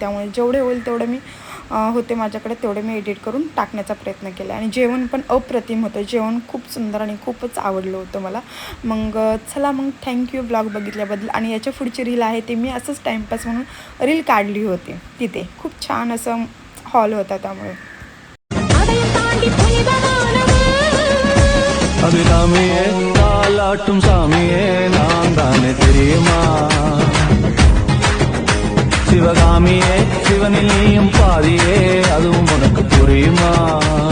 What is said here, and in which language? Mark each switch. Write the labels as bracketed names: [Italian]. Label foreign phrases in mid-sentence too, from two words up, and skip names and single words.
[Marathi] त्यामुळे जेवढे होईल तेवढे मी होते माझ्याकडे तेवढे मी एडिट करून टाकण्याचा प्रयत्न केला. आणि जेवण पण अप्रतिम होतं. जेवण खूप सुंदर आणि खूपच आवडलं होतं मला. मग चला, मग थँक्यू ब्लॉग बघितल्याबद्दल. आणि याच्या पुढची रील आहे ते मी असंच टाईमपास म्हणून रील काढली होती तिथे. खूप छान असं हॉल होता. त्यामुळे [Tamil] அபிராமியே தாலாட்டும் சாமியே நான் தானே தெரியுமா, சிவகாமியே சிவனில் நீயும் பாதியே அதுவும் உனக்கு புரியுமா.